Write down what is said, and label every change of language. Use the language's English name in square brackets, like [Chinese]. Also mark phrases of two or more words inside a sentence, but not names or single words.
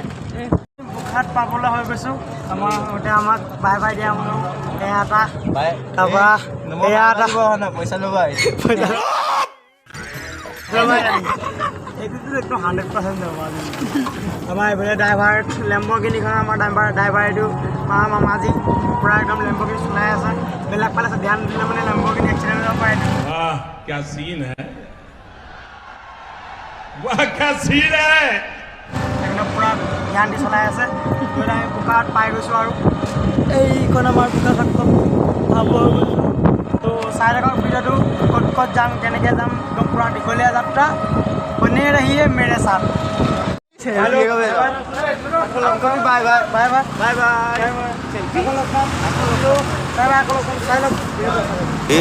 [Assamese] বোকাত পাবলৈ হৈ গৈছোঁ আমাৰ এতিয়া আমাক [English] bye bye [Assamese] দিয়া মানুহ এয়া এটা তাৰপৰা এয়া এটা পইচা ল'বা এইটোতো একদম 100% যাব। আমাৰ এইফালে ড্ৰাইভাৰ লেম্বৰগিনিখনৰ আমাৰ ড্ৰাইভাৰ এইটো মামা আজি পূৰা একদম লেম্বৰগিনি চলাই আছে। বেলেগ ফালে আছে ধ্যান দিলে মানে লেম্বৰগিনি এক্সিডেণ্ট হ'ব পাৰে। [Hindi] क्या सीन है वाह क्या सीन है [Assamese] একদম পূৰা ধ্যান দি চলাই আছে। আমি বোকাত পাই গৈছোঁ আৰু এইখন আমাৰ বোকা ঘাটখন পাব হৈ গৈছোঁ। ত' চাই থাকক ভিডিঅ'টো ক'ত ক'ত যাম কেনেকৈ যাম একদম পূৰা দীঘলীয়া যাত্ৰা [Hindi] बने रहिए मेरे साथ। [English] bye bye bye bye bye bye